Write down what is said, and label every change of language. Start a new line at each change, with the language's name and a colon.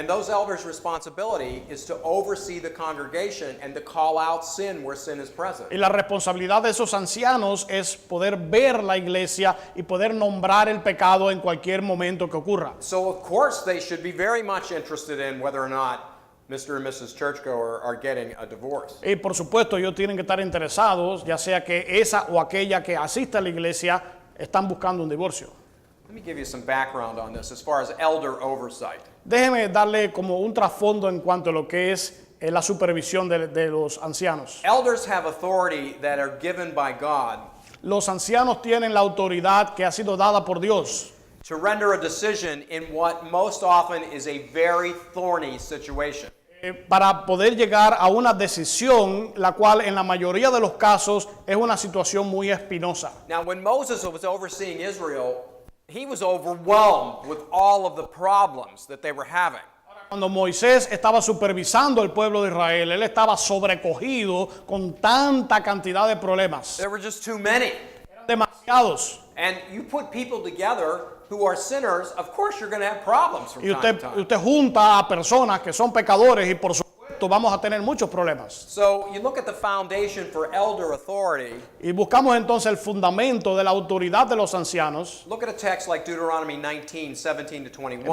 English: And those elders' responsibility is to oversee the congregation and to call out sin where sin is present.
Spanish: Y la responsabilidad de esos ancianos es poder ver la iglesia y poder nombrar el pecado en cualquier momento que ocurra.
English: So of course they should be very much interested in whether or not Mr. and Mrs. Churchgoer are getting a divorce.
Spanish: Y por supuesto ellos tienen que estar interesados, ya sea que esa o aquella que asiste a la iglesia están buscando un divorcio.
English: Let me give you some background on this as far as elder oversight.
Spanish: Déjeme darle como un trasfondo en cuanto a lo que es la supervisión de los ancianos.
English: Elders have authority that are given by God
Spanish: Los ancianos tienen la autoridad que ha sido dada por Dios
English: to render a decision in what most often is a very thorny situation.
Spanish: para poder llegar a una decisión, la cual en la mayoría de los casos es una situación muy espinosa.
English: Now, when Moses was overseeing Israel, he was overwhelmed with all of the problems that they were having.
Spanish: Cuando Moisés estaba supervisando el pueblo de Israel, él estaba sobrecogido con tanta cantidad de problemas.
English: There were just too many.
Spanish: Eran demasiados.
English: And you put people together who are sinners, of course you're going to have problems from
Spanish: Y
English: time to time.
Spanish: usted junta a personas que son pecadores y por supuesto vamos a tener muchos problemas.
English: So you look at the foundation for elder authority.
Spanish: Y buscamos entonces el fundamento de la autoridad de los ancianos.
English: Look at a text like Deuteronomy 19, 17 to 21.